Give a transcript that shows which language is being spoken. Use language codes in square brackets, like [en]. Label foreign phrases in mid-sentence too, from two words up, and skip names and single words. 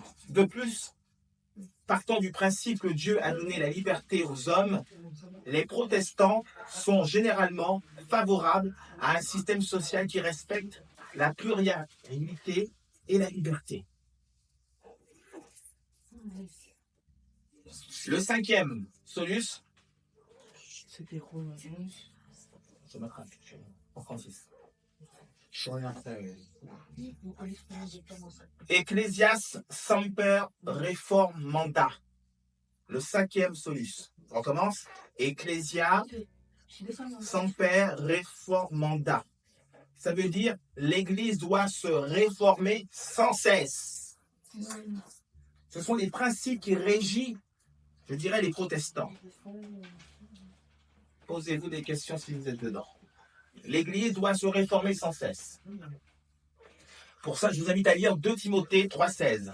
[fr] De plus, partant du principe que Dieu a donné la liberté aux hommes, les protestants sont généralement favorables à un système social qui respecte la pluralité et la liberté. Le cinquième solus, c'était Romains 11. Je mettrai en Francis. [la] Ecclesias semper reformanda. [fr] Le cinquième solus. On commence. [la] Ecclesia semper reformanda. [fr] Ça veut dire l'Église doit se réformer sans cesse. Ce sont les principes qui régissent, je dirais, les protestants. Posez-vous des questions si vous êtes dedans. L'Église doit se réformer sans cesse. Pour ça, je vous invite à lire 2 Timothée 3,16.